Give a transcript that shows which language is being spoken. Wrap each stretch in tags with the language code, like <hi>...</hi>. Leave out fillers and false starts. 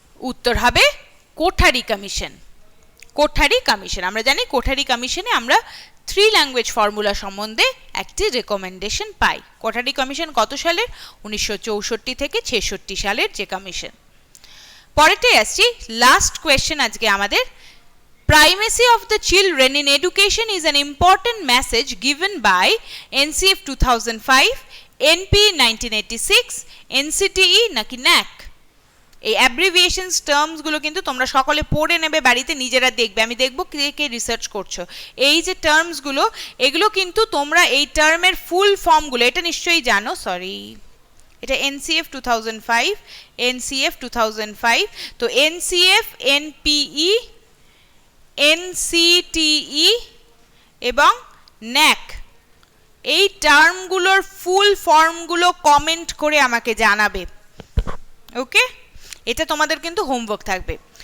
<bn>উত্তর হবে Kothari commission. Kothari commission, আমরা জানি কোঠারি কমিশনে আমরা থ্রি ল্যাঙ্গুয়েজ ফর্মুলা সম্বন্ধে একটি রেকমেন্ডেশন পাই। কোঠারি কমিশন কত সালের? 1964 থেকে 66 সালের যে কমিশন। পরেরটাই আসছি, লাস্ট কোয়েশ্চেন আজকে আমাদের।</bn> <en>Primacy of the children in education is an important message given by NCF 2005, NP 1986, NCTE নাকি NAC?</en> <bn>এই অ্যাব্রিভিয়েশনস টার্মসগুলো কিন্তু তোমরা সকলে পড়ে নেবে বাড়িতে, নিজেরা দেখবে, আমি দেখব কে কে রিসার্চ করছো। এই যে টার্মসগুলো, এগুলো কিন্তু তোমরা এই টার্মের ফুল ফর্মগুলো, এটা নিশ্চয়ই জানো, সরি এটা NCF 2005, NCF 2005, তো NCF, NPE, NCTE এবং NAC, এই টার্মগুলোর ফুল ফর্মগুলো কমেন্ট করে আমাকে জানাবে, ওকে? এটা তোমাদের কিন্তু হোমওয়ার্ক থাকবে।</bn>